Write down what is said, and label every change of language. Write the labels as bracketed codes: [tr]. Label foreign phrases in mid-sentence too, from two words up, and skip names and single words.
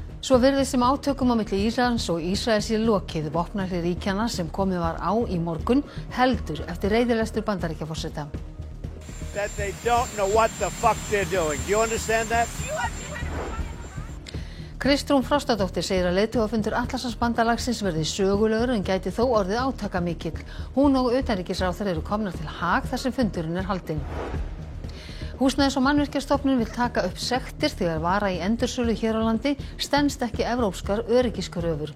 [is] Svo virðist sem átökum á milli Írans og Ísraels sé lokið. Vopnahlé ríkjanna sem komið var á í morgun heldur eftir reiðilestur Bandaríkjaforseta. [en] That they don't know what the fuck they're doing. Do you understand that? [is] Kristrún Frostadóttir segir að leiðtogafundur Atlantshafsbandalagsins verði sögulegur en gæti þó orðið átakamikill. Hún og utanríkisráðherra eru komnar til Haag þar sem fundurinn haldinn. Húsnæðis- og mannvirkjastofnun vill taka upp sektir þegar vara í endursölu hér á landi stenst ekki evrópskar öryggiskröfur.